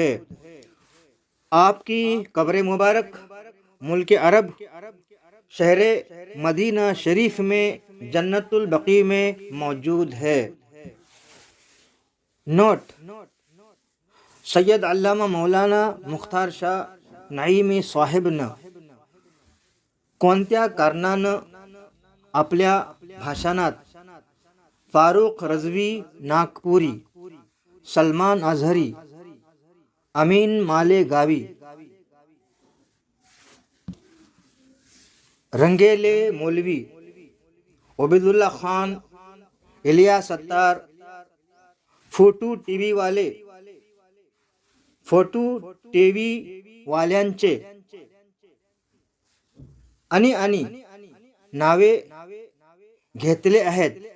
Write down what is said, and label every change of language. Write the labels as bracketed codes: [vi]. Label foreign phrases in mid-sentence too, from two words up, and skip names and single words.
[ur] آپ کی قبر مبارک ملک عرب، شہر مدینہ شریف میں، جنت البقیع میں موجود ہے۔ [mr] نوٹ: سید علامہ مولانا مختار شاہ نعیمی साहेबनं कोणत्या कारणानं आपल्या भाषणात फारुख रजवी नागपुरी, सलमान अझहरी, अमीन मालेगावी, रंगेले मौलवी, उबैदुल्ला खान, इलियास अत्तार, फोटू टीव्ही वाल्यांचे आणि नावे घेतले आहेत।